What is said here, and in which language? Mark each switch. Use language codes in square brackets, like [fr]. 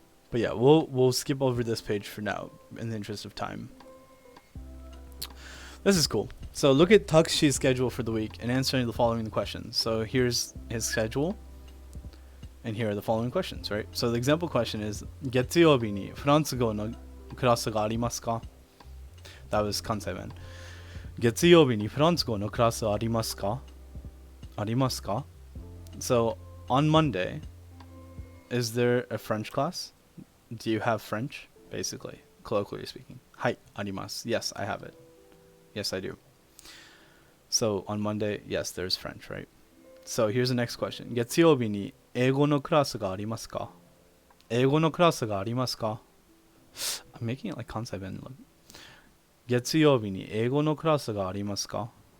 [en] But yeah, we'll skip over this page for now in the interest of time. This is cool. So look at Takshi's schedule for the week and answering the following questions. So here's his schedule. And here are the following questions, right? So the example question is [ja] 月曜日にフランス語のクラスがありますか? [en] That was Kansai Ben. [ja] 月曜日にフランス語のクラスありますか? ありますか? [en] So on Monday, is there a French class? Do you have French? Basically, colloquially speaking. [ja] はい、あります. [en] Yes, I have it. Yes, I do. So on Monday, yes, there's French, right? So here's the next question. [ja] 月曜日に英語のクラスがありますか?英語のクラスがありますか? [en] I'm making it like Kansai Ben. [ja] 月曜日に英語のクラスがありますか?